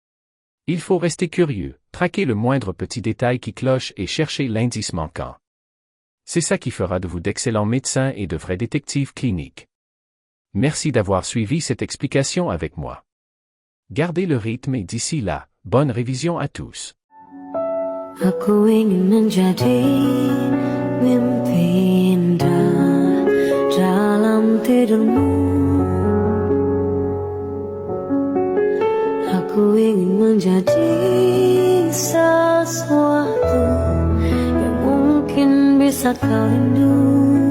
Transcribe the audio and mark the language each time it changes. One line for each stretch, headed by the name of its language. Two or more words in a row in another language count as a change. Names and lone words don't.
French: Il faut rester curieux, traquer le moindre petit détail qui cloche et chercher l'indice manquant. C'est ça qui fera de vous d'excellents médecins et de vrais détectives cliniques. Merci d'avoir suivi cette explication avec moi. Gardez le rythme et d'ici là, bonne révision à tous.
Indonesian: Aku ingin menjadi mimpi indah dalam tidurmu. Aku ingin menjadi sesuatu yang mungkin bisa kau rindu.